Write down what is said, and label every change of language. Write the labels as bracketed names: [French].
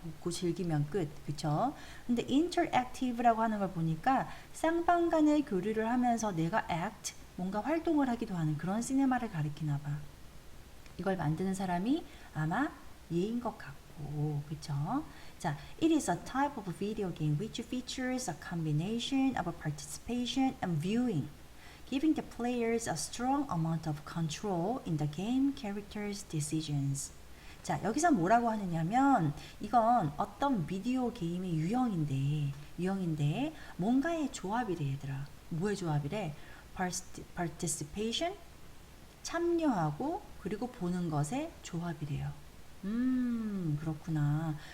[Korean] 웃고 즐기면 끝. 그쵸? 근데 interactive라고 하는 걸 보니까 쌍방간의 교류를 하면서 내가 act, 뭔가 활동을 하기도 하는 그런 시네마를 가리키나 봐. 이걸 만드는 사람이 아마 얘인 것 같고, 그쵸? [English] 자, it is a type of video game which features a combination of participation and viewing, giving the players a strong amount of control in the game characters' decisions. [Korean] 자, 여기서 뭐라고 하느냐면 이건 어떤 비디오 게임의 유형인데 뭔가의 조합이래 얘들아. 뭐의 조합이래? participation, 참여하고 그리고 보는 것의 조합이래요. 그렇구나.